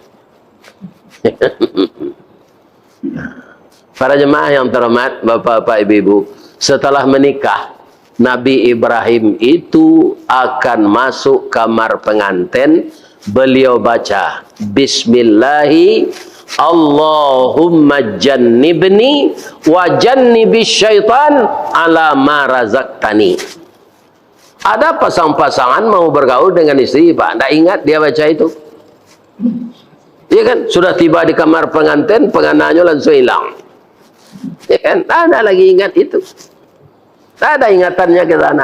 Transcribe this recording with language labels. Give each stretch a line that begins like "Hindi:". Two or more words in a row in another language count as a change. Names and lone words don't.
Indonesian: Para jemaah yang terhormat, bapak-bapak, ibu-ibu, setelah menikah, Nabi Ibrahim itu akan masuk kamar pengantin. Beliau baca
Arabic: بسم الله اللهم جنبني وجنب الشيطان على ما رزقتني.
Indonesian: Ada pasang-pasangan mau bergaul dengan istri, Pak, tidak ingat dia baca itu. Iya kan? Sudah tiba di kamar pengantin, pengantinnya langsung hilang. Ya kan? Tak ada lagi ingat itu. Tak ada ingatannya ke sana.